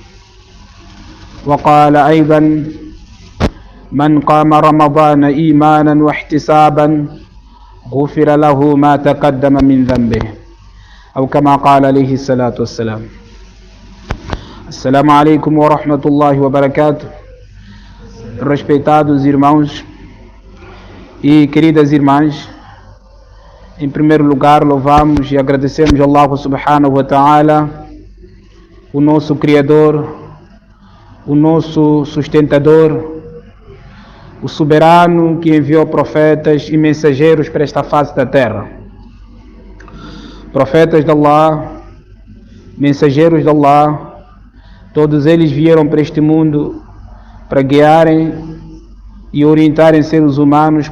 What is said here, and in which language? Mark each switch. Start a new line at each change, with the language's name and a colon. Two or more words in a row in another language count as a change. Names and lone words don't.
Arabic: وقال أيضا: من قام رمضان إيمانا واحتسابا غفر له ما تقدم من ذنبه، أو كما قال عليه الصلاة والسلام. السلام عليكم ورحمة الله وبركاته.
Portuguese: Respeitados irmãos e queridas irmãs, em primeiro lugar louvamos e agradecemos a Allah
Arabic: سبحانه وتعالى,
Portuguese: o nosso Criador, o nosso sustentador, o soberano que enviou profetas e mensageiros para esta face da terra. Profetas de Allah, mensageiros de Allah, todos eles vieram para este mundo para guiarem e orientarem seres humanos para